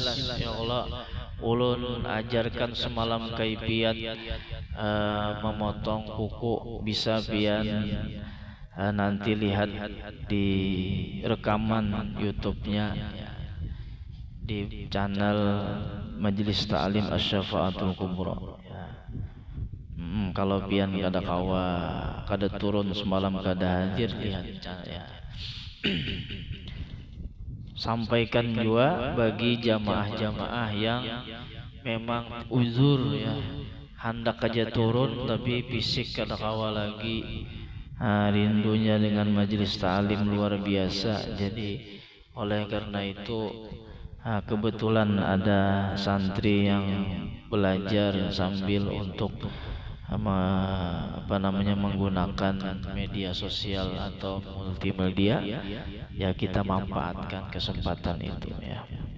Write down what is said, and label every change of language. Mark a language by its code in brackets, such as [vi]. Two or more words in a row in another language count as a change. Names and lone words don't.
[bjn] Ya Allah, ulun ajarkan semalam kaifiat memotong kuku, bisa pian nanti lihat di rekaman YouTube-nya di channel Majelis Ta'lim Asy-Syafa'atul Kubra. Kalau pian kada kawa kada turun semalam kada hadir lihat ya. Sampaikan juga bagi jamaah-jamaah yang memang uzur ya, hendak aja turun tapi fisik kada kawa lagi, rindunya dengan majelis ta'lim luar biasa. [id] Jadi oleh karena itu kebetulan ada santri yang belajar sambil untuk menggunakan media sosial atau multimedia, ya kita manfaatkan kesempatan itu ya.